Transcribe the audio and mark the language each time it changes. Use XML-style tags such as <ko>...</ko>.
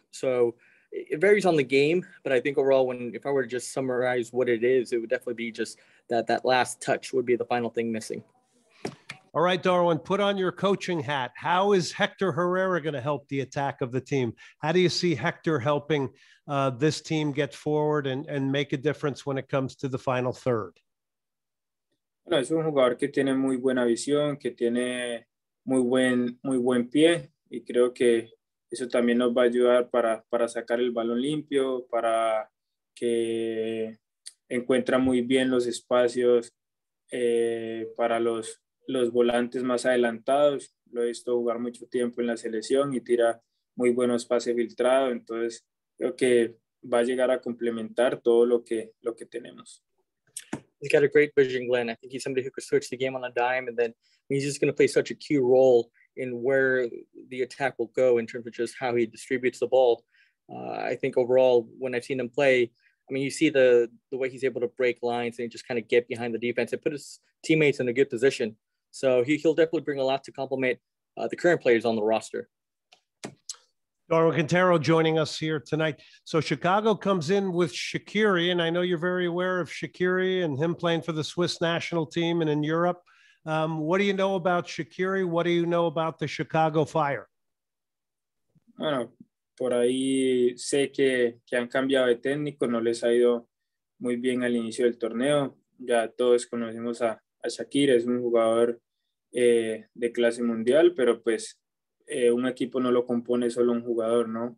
<en>So it varies on the game, but I think overall, if I were to just summarize what it is, it would definitely be just that last touch would be the final thing missing. All right, Darwin, put on your coaching hat. How is Hector Herrera going to help the attack of the team? How do you see Hector helping this team get forward and make a difference when it comes to the final third?</en> <es>Bueno, es un jugador que tiene muy buena visión, que tiene muy buen pie, y creo que eso también nos va a ayudar para sacar el balón limpio, para que encuentra muy bien los espacios para los volantes más adelantados. Lo he visto jugar mucho tiempo en la selección y tira muy buenos pases filtrados. Entonces creo que va a llegar a complementar todo lo que tenemos.</es> <en>He's got a great vision, Glenn. I think he's somebody who could switch the game on a dime, and then he's just going to play such a key role in where the attack will go in terms of just how he distributes the ball. I think overall, when I've seen him play, I mean, you see the way he's able to break lines and just kind of get behind the defense and put his teammates in a good position. So he'll definitely bring a lot to complement the current players on the roster. Darwin Quintero joining us here tonight. So Chicago comes in with Shaqiri, and I know you're very aware of Shaqiri and him playing for the Swiss national team and in Europe. What do you know about Shaqiri? What do you know about the Chicago Fire?</en> <es>Bueno, por ahí sé que han cambiado de técnico, no les ha ido muy bien al inicio del torneo. Ya todos conocemos a Shaqiri, es un jugador de clase mundial, pero pues un equipo no lo compone solo un jugador, ¿no?</es>